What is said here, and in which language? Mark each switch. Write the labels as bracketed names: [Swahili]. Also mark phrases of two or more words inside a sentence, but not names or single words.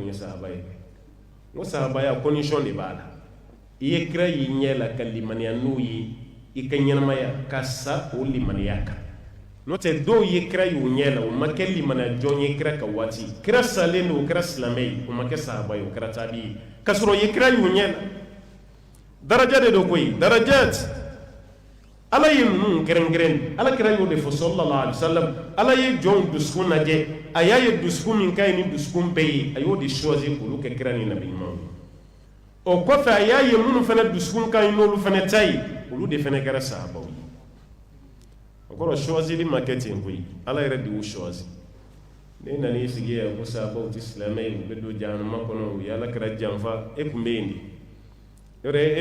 [Bambara] ye sahaba ye n ko sahabaya condition de b'a la i ye kira y'i ɲɛ la ka limaniya n'o ye i ka ɲɛnamaya ka sa o limaniya kan n'o tɛ dɔw ye kira y'u ɲɛ la o ma kɛ limaniya jɔn ye kira ka waati kira salen don o kɛra silamɛ ye o ma kɛ sahaba ye o kɛra taabi ye k'a sɔrɔ o ye kira y'u ɲɛ la daraja de don koyi darajat ala ye ninnu kɛrɛnkɛrɛn ala kira y'o de fɔ [Arabic] صلى الله عليه وسلم [Bambara] ala ye jɔnw dusukun lajɛ a y'a ye dusukun min ka ɲi ni dusukun bɛɛ ye a y'o de choisir k'olu kɛ kira ni nabi ɲumanw o kɔfɛ a y'a ye minnu fana dusukun ka ɲi n'olu fana ta ye olu de fana kɛra sahabaw ye o kɔrɔ choisili ma kɛ ten koyi ala yɛrɛ de y'u choisir ne nan'i sigi yan ko sahabaw tɛ silamɛ ye u bɛ don jahanama kɔnɔ u ye ala kira janfa e tun bɛ yen de yɔrɔ